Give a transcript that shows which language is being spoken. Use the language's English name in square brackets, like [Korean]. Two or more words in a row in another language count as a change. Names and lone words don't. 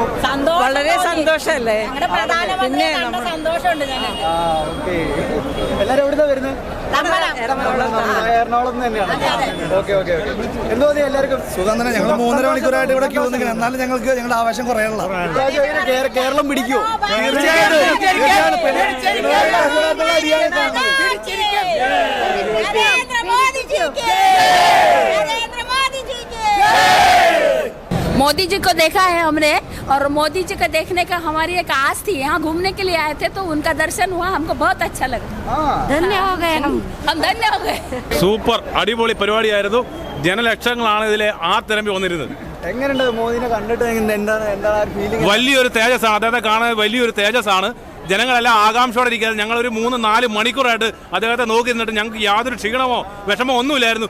[Malayalam] വളരെ സന്തോഷല്ലേ? പിന്നെ എല്ലാരും എവിടുന്നാ വരുന്നത്? എറണാകുളം തന്നെയാണ്. [English] okay okay okay. [Malayalam] എന്ത് തോന്നി എല്ലാവർക്കും? സുഖം. ഞങ്ങൾ 3.5 മണിക്കൂറായിട്ട് ഇവിടെ ക്യൂ നിൽക്കണം. എന്നാലും ഞങ്ങൾക്ക് ഞങ്ങളുടെ ആവേശം കുറയാനുള്ള കേരളം പിടിക്കുമോ? [Hindi] मोदी जी को देखा है हमने और मोदी जी को देखने का हमारी एक आस थी. यहाँ घूमने के लिए आए थे तो उनका दर्शन हुआ. हमको बहुत अच्छा लगा. धन्य हो गए हम धन्य हो गए. [Malayalam] സൂപ്പർ അടിപൊളി പരിപാടിയായിരുന്നു. ജനലക്ഷങ്ങളാണ് ഇതിലെ തിരമ്പി വന്നിരുന്നത്. എങ്ങനെയുണ്ട് മോദിനെ കണ്ടിട്ട്? എന്താണ് ഫീലിംഗ്? വലിയൊരു തേജസ്സാണ് അദ്ദേഹത്തെ കാണാൻ. വലിയൊരു തേജസ്സാണ്. ജനങ്ങളെല്ലാം ആകാംക്ഷയോടെ ഇരിക്കുന്നത്. ഞങ്ങളൊരു 3-4 മണിക്കൂറായിട്ട് അദ്ദേഹത്തെ നോക്കി നിന്നിട്ട് ഞങ്ങൾക്ക് യാതൊരു ക്ഷീണമോ വിഷമോ ഒന്നുമില്ലായിരുന്നു.